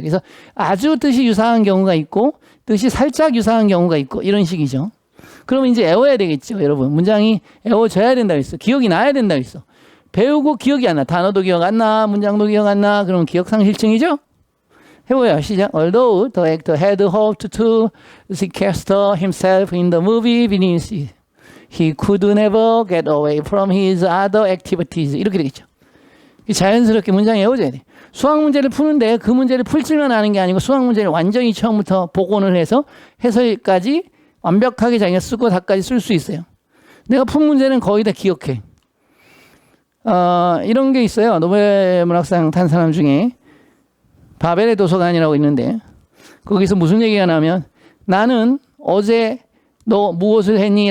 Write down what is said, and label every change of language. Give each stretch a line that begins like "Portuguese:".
Korean: 그래서 아주 뜻이 유사한 경우가 있고, 뜻이 살짝 유사한 경우가 있고, 이런 식이죠. 그러면 이제 외워야 되겠죠, 여러분. 문장이 외워져야 된다고 했어. 기억이 나야 된다고 했어. 배우고 기억이 안 나. 단어도 기억 안 나. 문장도 기억 안 나. 그러면 기억상실증이죠? 해봐요. 시작.
English: Although the actor had hoped to sequester himself in the movie beneath, he could never get away from his other activities.
Korean: 이렇게 되겠죠. 자연스럽게 문장이 외워져야 돼. 수학 문제를 푸는데 그 문제를 풀 줄만 아는 게 아니고 수학 문제를 완전히 처음부터 복원을 해서 해설까지 완벽하게 자기가 쓰고 다까지 쓸 수 있어요. 내가 푼 문제는 거의 다 기억해. 이런 게 있어요. 노벨 문학상 탄 사람 중에 바벨의 도서관이라고 있는데 거기서 무슨 얘기가 나면 나는 어제 너 무엇을 했니?